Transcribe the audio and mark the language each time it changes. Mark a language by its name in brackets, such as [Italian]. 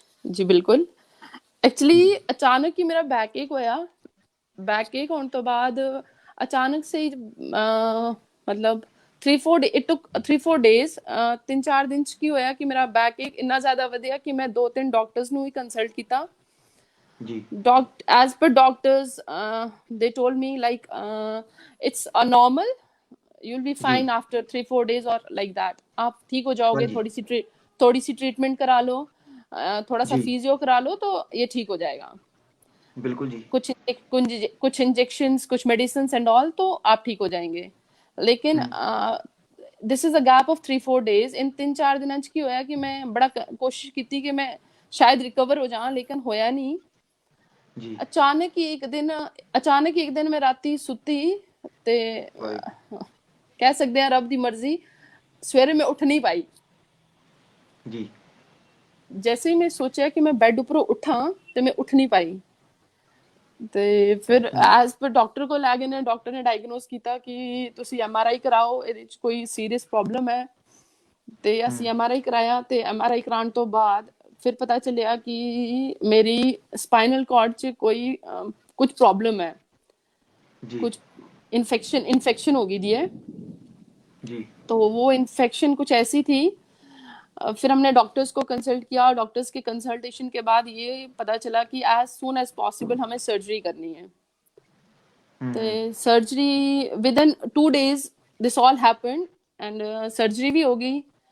[Punjabi] ਜੀ ਬਿਲਕੁਲ। ਐਕਚੁਅਲੀ ਅਚਾਨਕ ਹੀ ਮੇਰਾ ਬੈਕ ਏਕ ਹੋਇਆ। ਬੈਕ ਏਕ ਹੋਣ ਤੋਂ ਬਾਅਦ ਅਚਾਨਕ ਸੇ ਮਤਲਬ 3-4 days 3-4 ਦਿਨ 'ਚ ਕੀ ਹੋਇਆ ਕਿ ਮੇਰਾ ਬੈਕ ਏਕ ਇੰਨਾ ਜ਼ਿਆਦਾ ਵਧਿਆ ਕਿ ਮੈਂ 2-3 ਡਾਕਟਰਸ ਨੂੰ ਵੀ ਕੰਸਲਟ ਕੀਤਾ ਜੀ। [English] as per doctors they told me like it's a normal, you'll be fine after 3-4 days or like that। [Hindi] आप ठीक हो जाओगे, थोड़ी सी ट्रीटमेंट करा लो, थोड़ा सा फिजियो करा लो तो ये ठीक हो जाएगा। बिल्कुल जी। कुछ इंजेक्शंस, कुछ मेडिसिन एंड ऑल, तो आप ठीक हो जाएंगे। [English] लेकिन this is a gap of 3-4 days। [Hindi] इन 3-4 दिनों [Punjabi] च की होया [Hindi] कि मैं बड़ा कोशिश की कि मैं शायद रिकवर हो जाऊं, लेकिन होया नहीं जी। अचानक ही एक दिन मैं [Punjabi] राती सुती ते [Hindi] कह सकते हैं रब दी मर्जी, सवेरे मैं उठ नहीं पाई जी। जैसे ही मैं सोचा कि मैं बेड ऊपर उठा तो मैं उठ नहीं पाई। [Punjabi] ਤੇ ਫਿਰ ਐਜ਼ ਪਰ ਡਾਕਟਰ ਕੋਲ ਲੈ ਗਏ ਨੇ, ਡਾਕਟਰ ਨੇ ਡਾਇਗਨੋਸ ਕੀਤਾ ਕਿ ਤੁਸੀਂ MRI ਕਰਾਓ, ਇਹਦੇ ਵਿੱਚ ਕੋਈ ਸੀਰੀਅਸ ਪ੍ਰੋਬਲਮ ਹੈ। ਤੇ ਅਸੀਂ MRI ਕਰਾਇਆ, ਤੇ MRI ਕਰਾਉਣ ਤੋਂ ਬਾਅਦ ਫਿਰ ਪਤਾ ਚੱਲਿਆ ਕਿ ਮੇਰੀ ਸਪਾਈਨਲ ਕਾਰਡ 'ਚ ਕੋਈ ਕੁਝ [Hindi] प्रॉब्लम है, जी कुछ इन्फेक्शन हो गई थी है। जी तो वो इन्फेक्शन कुछ ऐसी थी। फिर हमने डॉक्टर्स को कंसल्ट किया, डॉक्टर्स के कंसल्टेशन के बाद ये पता चला कि [English] as soon as possible [Hindi] हमें सर्जरी करनी है। [English] तो surgery within 2 days this all happened, and surgery [Hindi] भी हो गई।